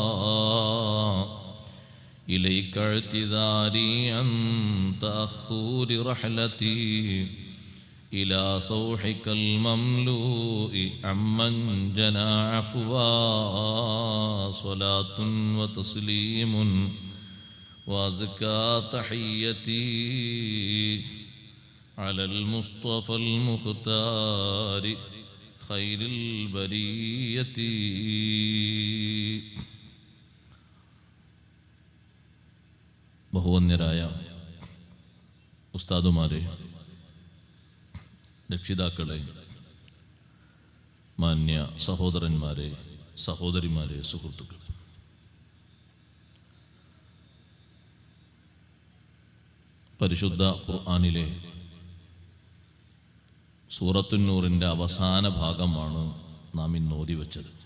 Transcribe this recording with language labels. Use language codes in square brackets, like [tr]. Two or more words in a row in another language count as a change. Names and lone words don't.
[ar] إليك اعتذاري عن تأخر رحلتي إلى صوحك المملوء عمن جنى عفوا صلاة وتسليم وأزكى تحيتي على المصطفى المختار خير البرية [ml] ബഹുവന്യരായ ഉസ്താദുമാരെ, രക്ഷിതാക്കളെ, മാന്യ സഹോദരന്മാരെ, സഹോദരിമാരെ, സുഹൃത്തുക്കൾ, പരിശുദ്ധ ഖുർആനിലെ സൂറത്തുന്നൂറിൻ്റെ അവസാന ഭാഗമാണ് നാം ഇന്ന് ഓതി വച്ചത്.